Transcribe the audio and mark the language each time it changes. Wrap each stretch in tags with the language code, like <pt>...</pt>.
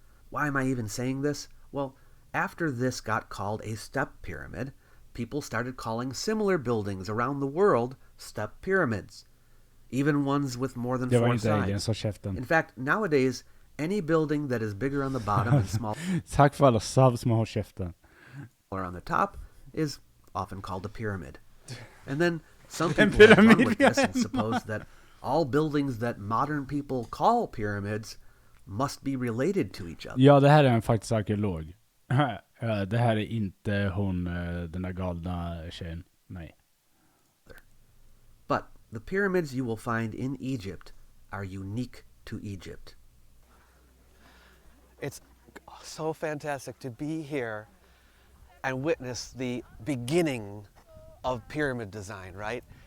<en>Why am I even saying this? Well, after this got called a step pyramid, people started calling similar buildings around the world step pyramids, even ones with more than 4 sides. In fact, nowadays, any building that is bigger on the bottom and smaller</en> <sv>Tack för alla subs som har käften.</sv> <en>on the top is often called a pyramid. And then some people have fun with this and suppose that all buildings that modern people call pyramids must be related to each other.</en> <sv>Ja, det här är en faktiskt arkeolog. Det här är inte hon, den där galna tjejen. Nej.</sv> <en>But the pyramids you will find in Egypt are unique to Egypt. It's so fantastic to be here and witness the beginning of pyramid design, right?</en>